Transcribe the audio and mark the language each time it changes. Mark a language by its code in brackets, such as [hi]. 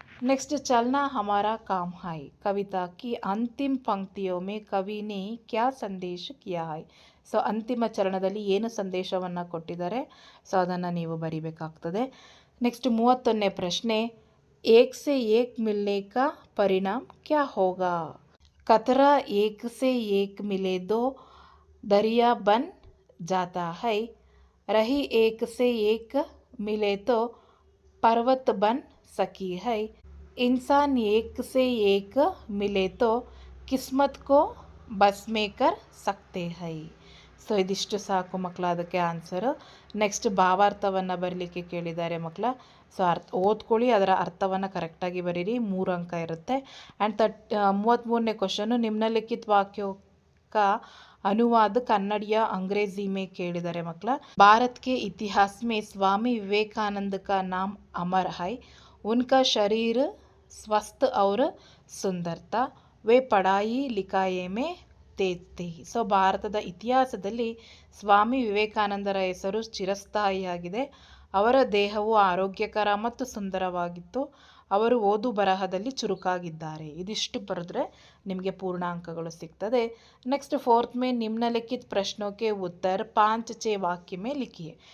[hi] Next, चलना हमारा काम है. कविता की अंतिम पंक्तियों में कवि ने क्या संदेश किया है. [kn] ಸೊ ಅಂತಿಮ ಚರಣದಲ್ಲಿ ಏನು ಸಂದೇಶವನ್ನು ಕೊಟ್ಟಿದ್ದಾರೆ, ಸೊ ಅದನ್ನು ನೀವು ಬರಿಬೇಕಾಗ್ತದೆ. ನೆಕ್ಸ್ಟ್ 31ನೇ ಪ್ರಶ್ನೆ, [hi] ಏಕ್ ಸೆ ಏಕ್ ಮಿಲ್ನೆ ಕಾ ಪರಿಣಾಮ್ ಕ್ಯಾ ಹೋಗಾ. ಕತರಾ ಏಕ್ ಸೆ ಏಕ್ ಮಿಲೆ ದೋ दरिया बन जाता है. रही एक से एक मिले तो पर्वत बन सकी है. इंसान एक से एक मिले तो किस्मत को बस में कर सकते हैं. [kn] ಸೊ ಇದಿಷ್ಟು ಸಾಕು ಮಕ್ಕಳ, ಅದಕ್ಕೆ ಆನ್ಸರು. ನೆಕ್ಸ್ಟ್, ಭಾವಾರ್ಥವನ್ನು ಬರಲಿಕ್ಕೆ ಕೇಳಿದ್ದಾರೆ ಮಕ್ಕಳ. ಸೊ ಓದ್ಕೊಳ್ಳಿ, ಅದರ ಅರ್ಥವನ್ನು ಕರೆಕ್ಟಾಗಿ ಬರೀರಿ. 3 ಅಂಕ ಇರುತ್ತೆ. ಆ್ಯಂಡ್ 33ನೇ ಕ್ವಶನು, [hi] ನಿಮ್ನಲಿಖಿತ ವಾಕ್ಯೋं का अनुवाद कन्नड़ या अंग्रेजी में [kn] ಕೇಳಿದ್ದಾರೆ ಮಕ್ಕಳ. [hi] भारत के इतिहास में स्वामी विवेकानंद का नाम अमर है. उनका शरीर स्वस्थ और सुंदरता, वे पढ़ाई लिखाई में तेज थे. [kn] ಸೊ ಭಾರತದ ಇತಿಹಾಸದಲ್ಲಿ ಸ್ವಾಮಿ ವಿವೇಕಾನಂದರ ಹೆಸರು ಚಿರಸ್ಥಾಯಿಯಾಗಿದೆ. ಅವರ ದೇಹವು ಆರೋಗ್ಯಕರ ಮತ್ತು ಸುಂದರವಾಗಿತ್ತು. ಅವರು ಓದು ಬರಹದಲ್ಲಿ ಚುರುಕಾಗಿದ್ದಾರೆ. ಇದಿಷ್ಟು ಬರೆದ್ರೆ ನಿಮಗೆ ಪೂರ್ಣ ಅಂಕಗಳು ಸಿಗ್ತದೆ. [hi] ನೆಕ್ಸ್ಟ್ 4th में निम्नलिखित प्रश्नों के उत्तर 5-6 वाक्य में लिखिए.